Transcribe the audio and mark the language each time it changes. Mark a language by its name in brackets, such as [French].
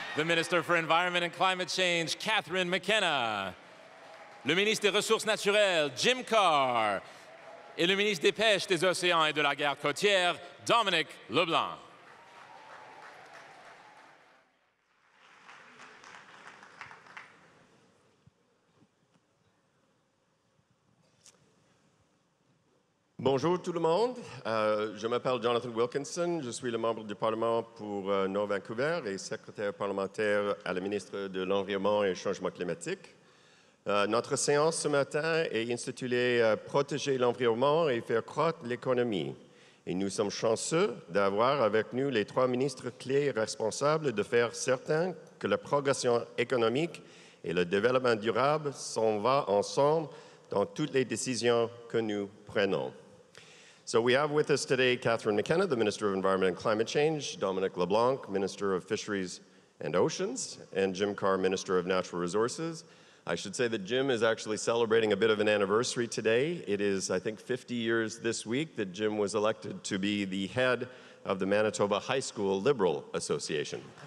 [English] Minister for Environment and Climate Change, Catherine McKenna. [French] Le ministre des Ressources naturelles, Jim Carr. Et le ministre des Pêches, des Océans et de la Guerre côtière, Dominic LeBlanc. Bonjour tout le monde, je m'appelle Jonathan Wilkinson, je suis le membre du Parlement pour Nord Vancouver et secrétaire parlementaire à la ministre de l'Environnement et du Changement climatique. Notre séance ce matin est intitulée « Protéger l'environnement et faire croître l'économie ». Et nous sommes chanceux d'avoir avec nous les trois ministres clés responsables de faire certain que la progression économique et le développement durable s'en vont ensemble dans toutes les décisions que nous prenons. [English] So we have with us today Catherine McKenna, the Minister of Environment and Climate Change, Dominic LeBlanc, Minister of Fisheries and Oceans, and Jim Carr, Minister of Natural Resources. I should say that Jim is actually celebrating a bit of an anniversary today. It is, I think, 50 years this week that Jim was elected to be the head of the Manitoba High School Liberal Association.